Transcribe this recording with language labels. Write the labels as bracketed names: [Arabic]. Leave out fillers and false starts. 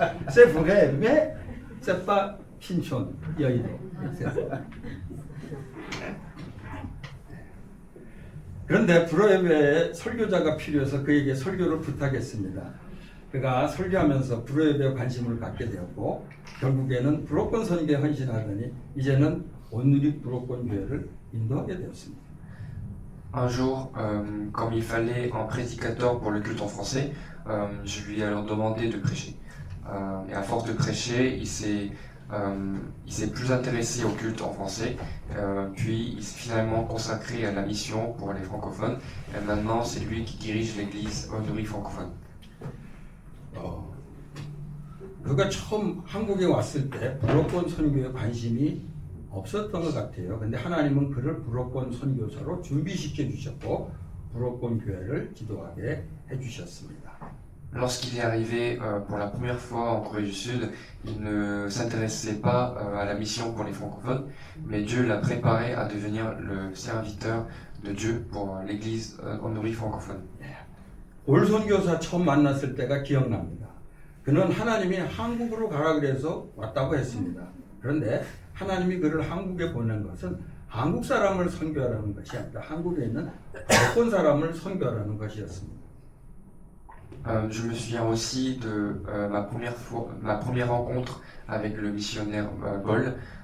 [French] C'est vrai, mais c'est pas 신촌, 여의도. [Korean] 그런데 불어 예배에 설교자가 필요해서 그에게 설교를 부탁했습니다. 그가 설교하면서 불어 예배에 관심을 갖게 되었고 결국에는 불어권 선교에 헌신하더니 이제는 온누리 불어권 교회를 인도하게 되었습니다. [French] Un jour, comme il fallait un prédicateur pour le culte en français, je lui ai alors demandé de prêcher. Et à force de prêcher, il s'est plus intéressé au culte en français, puis il s'est finalement consacré à la mission pour les francophones, et maintenant c'est lui qui dirige l'église Onuri francophone. [Korean] 그가 처음 한국에 왔을 때 불어권 선교에 관심이 없었던 것 같아요. 근데 하나님은 그를 불어권 선교사로 준비시켜 주셨고 불어권 교회를 지도하게 해주셨습니다. [French] Lorsqu'il est arrivé pour la première fois en Corée du Sud, il ne s'intéressait pas à la mission pour les francophones, mais Dieu l'a préparé à devenir le serviteur de Dieu pour l'église Onuri francophone. [Korean] 볼 선교사 처음 만났을 때가 기억납니다. 그는 하나님이 한국으로 가라 그래서 왔다고 했습니다. 그런데 하나님이 그를 한국에 보낸 것은 한국 사람을 선교하라는 것이 아니라 한국에 있는 불어권 사람을 선교하라는 것이었습니다. [French] Je me souviens aussi de ma première rencontre avec le missionnaire Boll.